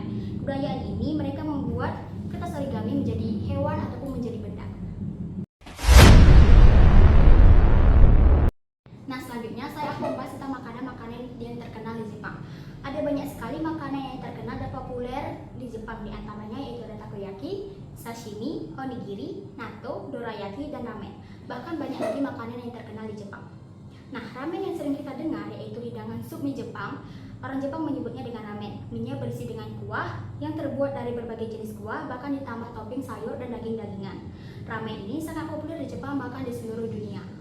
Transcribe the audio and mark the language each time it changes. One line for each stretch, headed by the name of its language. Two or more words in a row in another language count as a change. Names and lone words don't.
Indonesian: Kebudayaan ini mereka membuat kertas origami menjadi hewan ataupun menjadi benda. Nah, selanjutnya saya akan membahas tentang makanan-makanan yang terkenal di Jepang. Ada banyak sekali makanan yang terkenal dan populer di Jepang, di antaranya yaitu ada takoyaki, sashimi, onigiri, natto, dorayaki, dan ramen. Bahkan banyak lagi makanan yang terkenal di Jepang. Nah, ramen yang sering kita dengar yaitu hidangan sup mie Jepang. Orang Jepang menyebutnya dengan ramen. Mie-nya berisi dengan kuah yang terbuat dari berbagai jenis kuah, bahkan ditambah topping sayur dan daging-dagingan. Ramen ini sangat populer di Jepang bahkan di seluruh dunia.